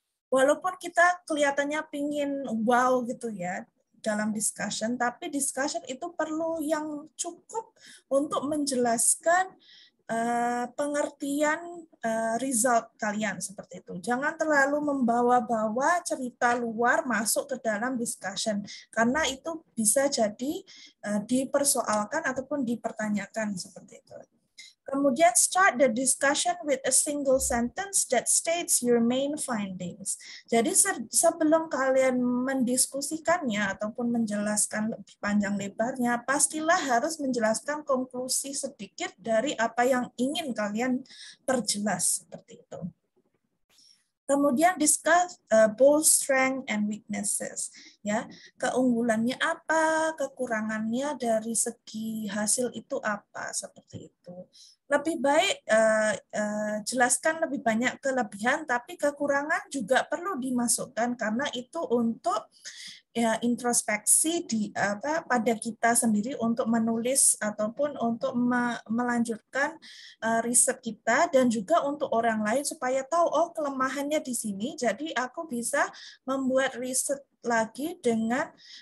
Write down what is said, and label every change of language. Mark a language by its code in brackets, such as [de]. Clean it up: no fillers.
[id] Walaupun kita kelihatannya pingin wow gitu ya dalam discussion, tapi discussion itu perlu yang cukup untuk menjelaskan pengertian result kalian seperti itu. Jangan terlalu membawa-bawa cerita luar masuk ke dalam discussion, karena itu bisa jadi dipersoalkan ataupun dipertanyakan seperti itu. Kemudian [en] start the discussion with a single sentence that states your main findings. [id] Jadi sebelum kalian mendiskusikannya ataupun menjelaskan lebih panjang lebarnya, pastilah harus menjelaskan konklusi sedikit dari apa yang ingin kalian perjelas seperti itu. Kemudian [en] discuss both strength and weaknesses. [id] Ya, keunggulannya apa, kekurangannya dari segi hasil itu apa, seperti itu. Lebih baik jelaskan lebih banyak kelebihan, tapi kekurangan juga perlu dimasukkan karena itu untuk ya, introspeksi pada kita sendiri untuk menulis ataupun untuk melanjutkan riset kita, dan juga untuk orang lain supaya tahu oh kelemahannya di sini, jadi aku bisa membuat riset lagi dengan